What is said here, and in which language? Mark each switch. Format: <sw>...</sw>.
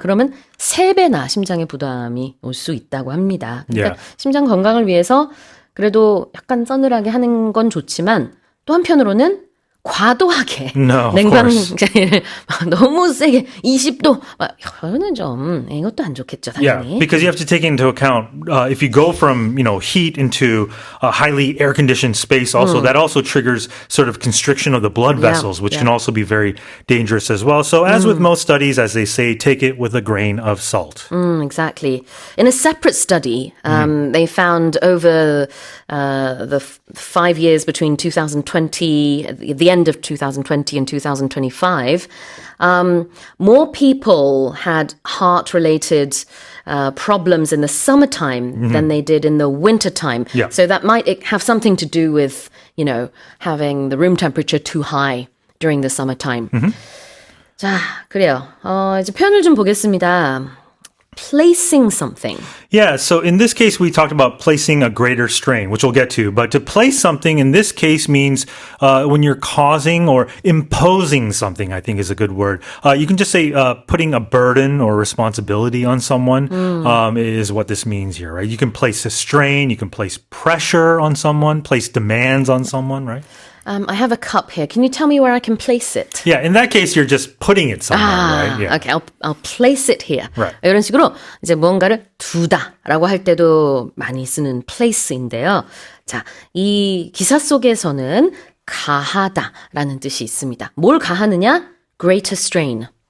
<ko>그러면 3배나 심장에 부담이 올 수 있다고 합니다. 그러니까</ko> <en>Yeah.</en> <ko>심장 건강을 위해서 그래도 약간 서늘하게 하는 건 좋지만 또 한편으로는 과도하게</ko> <en>No, of</en> <ko>냉방장애를 너무 세게 20도 이거는 좀 이것도 안 좋겠죠</ko> <en>Yeah,</en> <ko>당연히.</ko> <en>because you have to take into account if you go from heat into a highly air conditioned space. Also, that also triggers sort of constriction of the blood vessels, which can also be very dangerous as well. So, as with most studies, as they say, take it with a grain of salt. Exactly. In a separate study, they found over the 5 years between 2020, the end of 2020 and 2025, more people had heart-related problems in the summertime than they did in the wintertime. Yeah. So that might have something to do with, having the room temperature too high during the summertime.</en> <ko>자, 그래요. 이제 표현을 좀 보겠습니다.</ko> <en>Placing something. Yeah, so in this case, we talked about placing a greater strain, which we'll get to. But to place something in this case means when you're causing or imposing something, I think is a good word. You can just say putting a burden or responsibility on someone is what this means here, right? You can place a strain, you can place pressure on someone, place demands on someone, right? I have a cup here. Can you tell me where I can place it? Yeah, in that case, you're just putting it somewhere, right? Yeah. Okay, I'll place it here. Right.</en> <ko>이런 식으로 이제 무언가를 두다라고 할 때도 많이 쓰는 place인데요. 자, 이 기사 속에서는 가하다라는 뜻이 있습니다. 뭘 가하느냐? Greater strain.</ko>